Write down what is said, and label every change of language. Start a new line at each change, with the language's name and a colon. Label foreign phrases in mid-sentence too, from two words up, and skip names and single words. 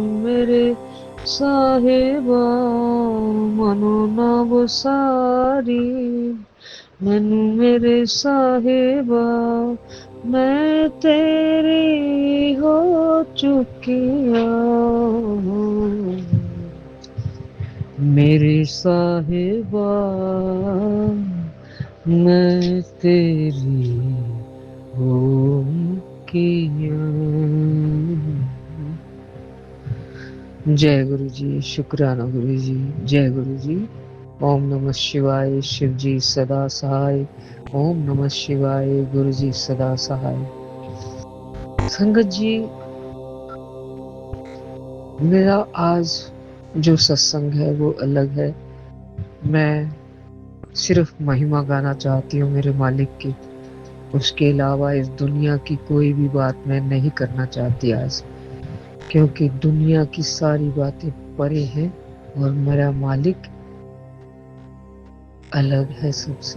Punjabi: ਮੇਰੇ ਸਾਹਿਬਾ ਮੰਨੋ ਨਾ ਵੋ ਸਾਰੀ ਮੈਨੂੰ ਮੇਰੇ ਸਾਹਿਬਾ ਮੈਂ ਤੇਰੀ ਹੋ ਚੁੱਕੀਆ ਮੇਰੀ ਸਾਹਿਬਾ ਮੈਂ ਤੇਰੀ ਹੋ ਕਿਆ।
Hindi: जय गुरु जी, शुक्राना गुरु जी, जय गुरु जी।
Sanskrit: ओम नमः शिवाय,
Hindi: शिव जी सदा सहाय।
Sanskrit: ओम नमः शिवाय,
Hindi: गुरु जी सदा सहाय। संगत जी, मेरा आज जो सत्संग है वो अलग है। मैं सिर्फ महिमा गाना चाहती हूँ मेरे मालिक की। उसके अलावा इस दुनिया की कोई भी बात मैं नहीं करना चाहती आज, क्योंकि दुनिया की सारी बातें परे हैं और मेरा मालिक अलग है सबसे।